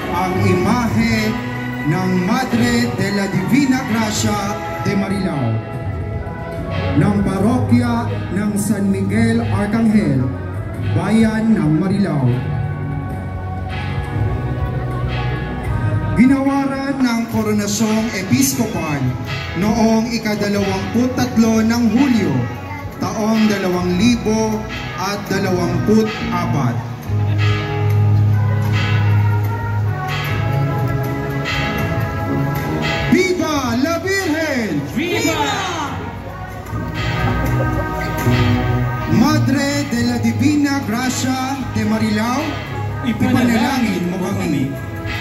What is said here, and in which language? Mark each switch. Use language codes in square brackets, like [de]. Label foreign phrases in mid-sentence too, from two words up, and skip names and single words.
[tl] ang imahe ng Madre de la Divina Gracia de Marilao ng parokya ng San Miguel Arcangel, bayan ng Marilao. Ginawaran ng Koronasyong Episkopal noong ika-23 ng Hulyo, taong 2024. [es] Viva la Virgen! Viva! [tl] Madre de la Divina Gracia de Marilao, ipanalangin mo kami.